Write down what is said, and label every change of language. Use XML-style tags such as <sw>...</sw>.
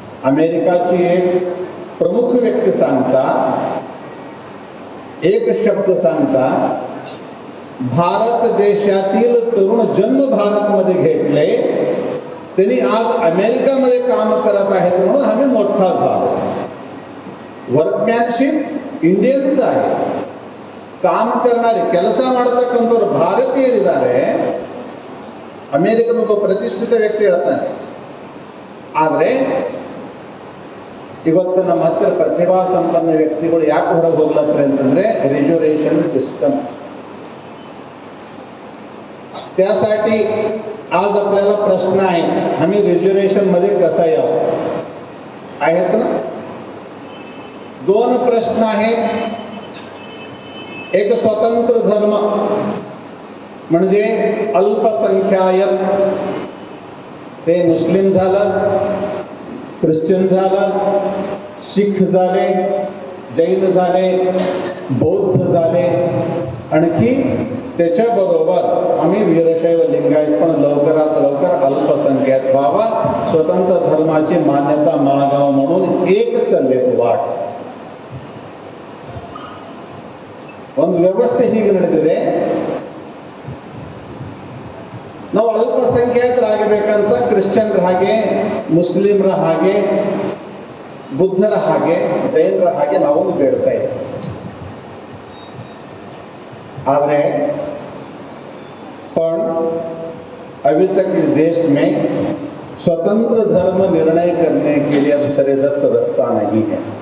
<mr>अमेरिकाची एक प्रमुख व्यक्ती सांगता, एक शब्द सांगता, भारत देशातील तरुण जन्म भारतमध्ये घेतले, त्यांनी आज अमेरिकामध्ये काम करत आहेत म्हणून आम्ही मोठा झालो.</mr> <en>workmanship Indians</en> <mr>आहे. काम करणारे</mr> <kn>ಕೆಲಸ ಮಾಡತಕ್ಕಂಥವ್ರು ಭಾರತೀಯರಿದ್ದಾರೆ. ಅಮೆರಿಕದ ಒಬ್ಬ ಪ್ರತಿಷ್ಠಿತ ವ್ಯಕ್ತಿ ಹೇಳ್ತಾನೆ. ಆದರೆ ಇವತ್ತು ನಮ್ಮ ಹತ್ತಿರ ಪ್ರತಿಭಾ ಸಂಪನ್ನ ವ್ಯಕ್ತಿಗಳು ಯಾಕೆ ಹೊರಗೆ ಹೋಗ್ಲತ್ತಾರೆ ಅಂತಂದ್ರೆ रिझर्वेशन सिस्टम.</kn> <mr>त्यासाठी आज आपल्याला प्रश्न आहे, आम्ही रिझर्वेशन मध्ये कसा यावं? आहेत ना? 2 प्रश्न आहेत. एक स्वतंत्र धर्म म्हणजे अल्पसंख्याक, ते मुस्लिम झालं, ख्रिश्चन झालं, शीख झाले, जैन झाले, बौद्ध झाले. आणखी त्याच्याबरोबर आम्ही वीरशैव लिंगायत पण लवकरात लवकर अल्पसंख्याक व्हावा, स्वतंत्र धर्माची मान्यता मागावा म्हणून एक चालले वाट.</mr> <kn>ಒಂದು ವ್ಯವಸ್ಥೆ ಹೀಗೆ ನಡೆದಿದೆ. ನಾವು ಅಲ್ಪಸಂಖ್ಯಾತರಾಗಬೇಕಂತ ಕ್ರಿಶ್ಚಿಯನ್ರ ಹಾಗೆ, ಮುಸ್ಲಿಮರ ಹಾಗೆ, बुद्धರ ಹಾಗೆ, ಜೈನರ ಹಾಗೆ ನಾವು ಬೇಡ್ತಾ ಇದ್ದೀವಿ.</kn> <hi>ಆದರೆ पण अभी तक इस देश में स्वतंत्र धर्म निर्णय करने के लिए अब सरेदस्त रास्ता नहीं है।</hi>